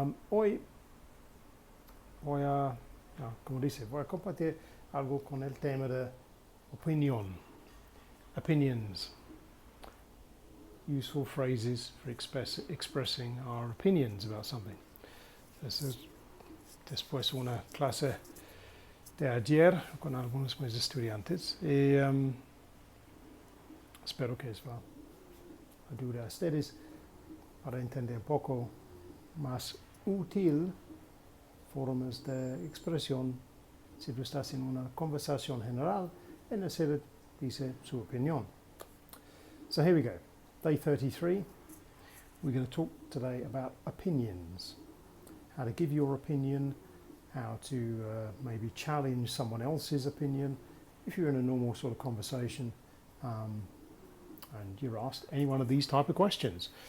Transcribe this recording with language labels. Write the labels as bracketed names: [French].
[Spanish] Hoy voy a, como dice, voy a compartir algo con el tema de opinión. [English] Opinions. Useful phrases for expressing our opinions about something. This is [Spanish] después una clase de ayer con algunos de mis estudiantes y espero que eso ayude a ustedes para entender un poco más útil formas de expresión si tú estás en una conversación general en la que dice su opinión. [English] So here we go. Day 33. We're going to talk today about opinions. How to give your opinion, how to maybe challenge someone else's opinion if you're in a normal sort of conversation and you're asked any one of these type of questions.